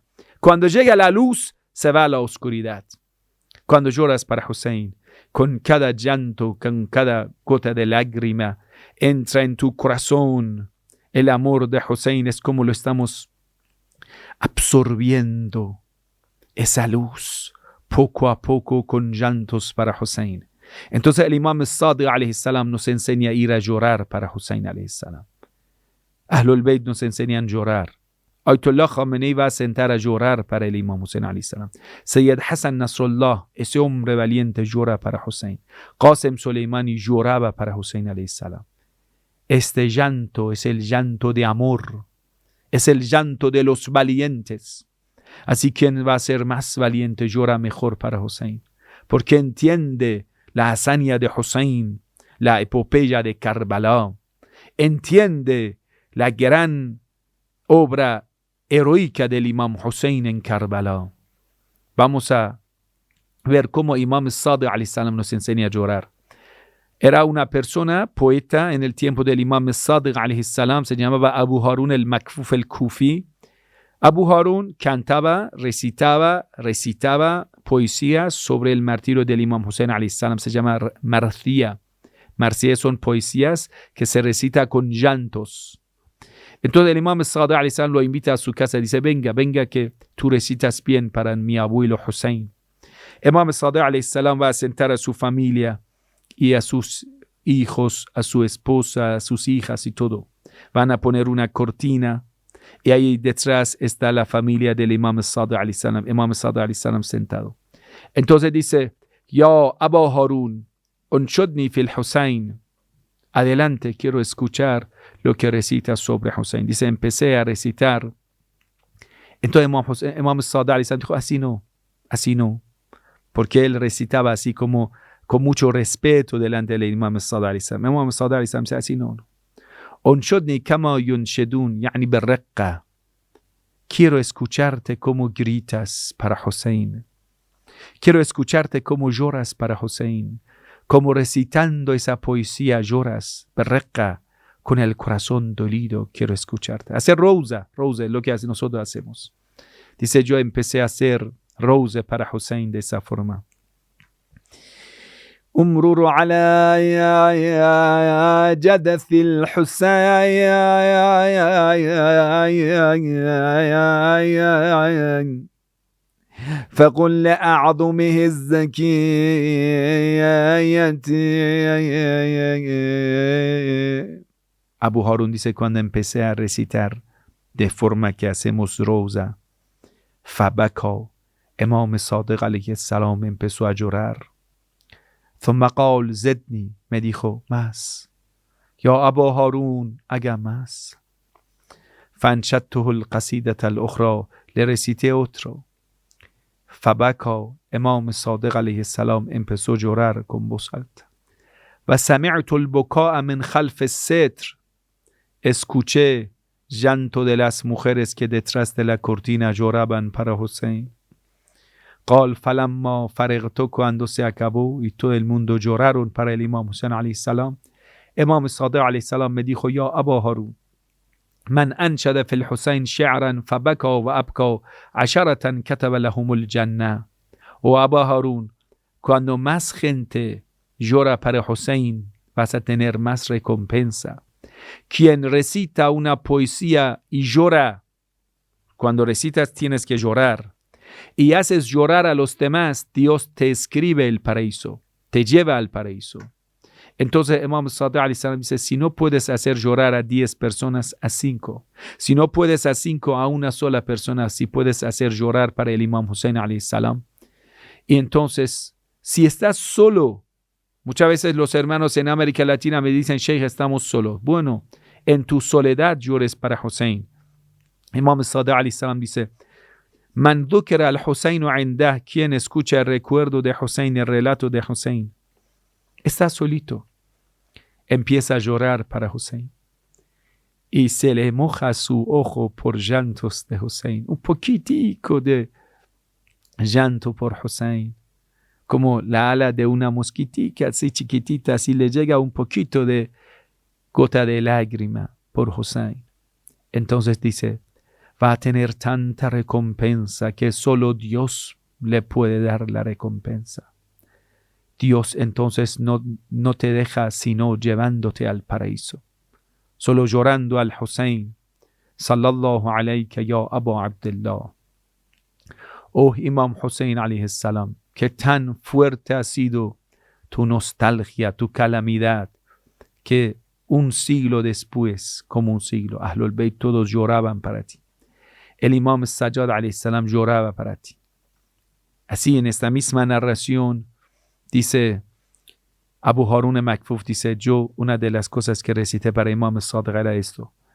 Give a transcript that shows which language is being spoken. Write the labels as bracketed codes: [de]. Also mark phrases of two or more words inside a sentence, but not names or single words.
[es] Cuando llega la luz, se va a la oscuridad. Cuando lloras para Hussein, con cada llanto, con cada gota de lágrima, entra en tu corazón el amor de Hussein. Es como lo estamos absorbiendo, esa luz, poco a poco, con llantos para Hussein. Entonces el Imam Sadiq [ar] عليه السلام [es] nos enseña a ir a llorar para Hussein [ar] عليه السلام. [es] Ahlul Bayt nos enseñan a llorar. Ayatollah Khamenei va a sentar a llorar para el Imam Hussein [ar] عليه السلام. [es] Sayyid Hassan Nasrallah, ese hombre valiente, llora para Hussein. Qasem Soleimani lloraba para Hussein [ar] عليه السلام. [es] Este llanto es el llanto de amor, es el llanto de los valientes. Así quien va a ser más valiente llora mejor para Hussein, porque entiende la hazaña de Hussein, la epopeya de Karbala, entiende la gran obra heroica del Imam Hussein en Karbala. Vamos a ver cómo Imam Sadiq [ar] عليه السلام [es] nos enseña a llorar. Era una persona, poeta, en el tiempo del Imam Sadiq [ar] عليه السلام, [es] se llamaba Abu Harun al-Makfuf al-Kufi. Abu Harun cantaba, recitaba poesías sobre el martirio del Imam Hussein [ar] عليه السلام. [es] Se llama Marcia. Marcia son poesías que se recita con llantos. Entonces el Imam Sadiq [ar] عليه السلام [es] lo invita a su casa y dice: venga que tú recitas bien para mi abuelo Hussein. Imam Sadiq [ar] عليه السلام [es] va a sentar a su familia y a sus hijos, a su esposa, a sus hijas y todo. Van a poner una cortina y ahí detrás está la familia del Imam Sadiq [ar] عليه السلام. [es] Imam Sadiq [ar] عليه السلام [es] sentado. Entonces dice: [ar] يا أبا هارون، أنشدني في الحسين. [es] Adelante, quiero escuchar lo que recita sobre Hussein. Dice: empecé a recitar. Entonces Imam Sadiq [ar] عليه السلام [es] dijo: así no. Porque él recitaba así como con mucho respeto delante del Imam Sadiq alayhi salam. Imam Sadiq [ar] عليه السلام [es] dice: así no. [ar] أنشدني كما ينشدون، يعني بالرقة. [es] Quiero escucharte como gritas para Hussein. Quiero escucharte como lloras para Hussein. Como recitando esa poesía lloras, birraqqa, con el corazón dolido. Quiero escucharte. Hacer rosa es lo que nosotros hacemos. Dice: yo empecé a hacer rosa para Hussein de esa forma. [ar] أمرر على جدث الحسين فقل لأعظمه الزكية. [es] Abu Harun dice: cuando empecé a recitar de forma que hacemos rosa, فبكى, Imam Sadiq [ar] عليه السلام [es] empezó a llorar. [ar] ثم قال زدني, [es] me dijo: más. [ar] يا أبا هارون, [es] haga más. [ar] فانشدته القصيدة الأخرى, [es] le recité otro. فبكى, Imam Sadiq [ar] عليه السلام [es] empezó a llorar con voz alta. [ar] وسمعت البكاء من خلف الستر, [es] escuché llanto de las mujeres que detrás de la cortina lloraban para Hussein. [ar] قال فلما فرغت, [es] cuando se acabó y todo el mundo lloraron para el Imam Hussein [ar] عليه السلام, [es] Imam Sadiq [ar] عليه السلام [es] me dijo: ya Abu Harun, [ar] من أنشد في الحسين شعرا فبكوا وأبكوا عشرة كتب لهم الجنة. [es] O Abu Harun, cuando más gente llora para Hussein, vas a tener más recompensa. Quien recita una poesía y llora, cuando recitas tienes que llorar, y haces llorar a los demás, Dios te escribe el paraíso, te lleva al paraíso. Entonces Imam Sadiq alayhi salam dice: si no puedes hacer llorar a 10 personas, a 5. Si no puedes a 5, a una sola persona, si puedes hacer llorar para el Imam Hussein [ar] عليه السلام. [es] Y entonces, si estás solo, muchas veces los hermanos en América Latina me dicen: Sheikh, estamos solos. Bueno, en tu soledad llores para Hussein. Imam Sadiq [ar] عليه السلام [es] dice: [ar] من ذكر الحسين عنده, [es] quien escucha el recuerdo de Hussein, el relato de Hussein, está solito, empieza a llorar para Hussein y se le moja su ojo por llantos de Hussein, un poquitico de llanto por Hussein, como la ala de una mosquitica así chiquitita, así le llega un poquito de gota de lágrima por Hussein. Entonces dice: va a tener tanta recompensa que solo Dios le puede dar la recompensa. Dios entonces no te deja sino llevándote al paraíso. Solo llorando al Hussein. [ar] صلى الله عليك يا أبا عبد الله. [es] Oh Imam Hussein [ar] عليه السلام, [es] que tan fuerte ha sido tu nostalgia, tu calamidad, que un siglo después, como un siglo, Ahlul Bayt todos lloraban para ti. El Imam Sajjad [ar] عليه السلام [es] lloraba para ti. Así en esta misma narración dice Abu Harun Makfuf, dice: yo una de las cosas que recité para Imam Sadiq era esto: